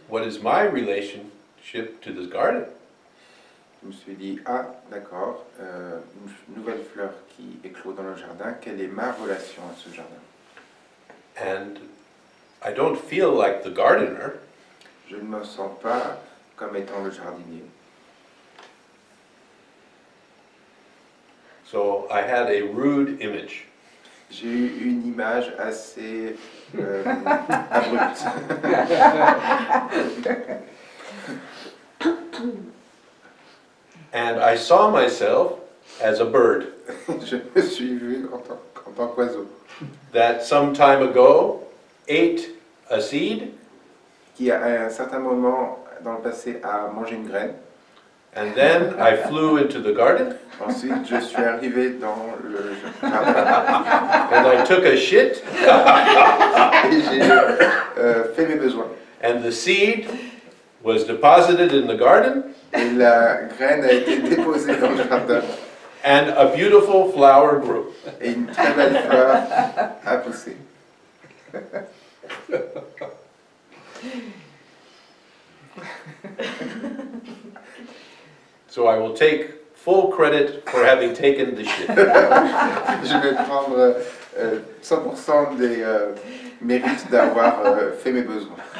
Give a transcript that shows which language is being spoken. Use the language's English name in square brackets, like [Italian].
[English] What is my relationship to this garden? [French] Je me suis dit, ah, d'accord, une nouvelle fleur qui éclot dans le jardin, quelle est ma relation à ce jardin? [English] And I don't feel like the gardener. [French] Je ne me sens pas comme étant le jardinier. [English] So I had a rude image. [French] J'ai eu une image assez abrupte. [English] And I saw myself as a bird [French] Je me suis vu en tant qu'oiseau, [English] that some time ago ate a seed [French] qui à un certain moment dans le passé a mangé une graine. [English] and then I flew into the garden [French] Ensuite, je suis arrivé dans le jardin [English] and I took a shit [French] et j'ai fait mes besoins. [English] and the seed was deposited in the garden [French] Et la graine a été déposée dans le jardin [English] and a beautiful flower grew. [French] et une très belle fleur a poussé. [English] So I will take full credit for having taken the shit. [French] Je vais prendre 100% des mérites d'avoir fait mes besoins.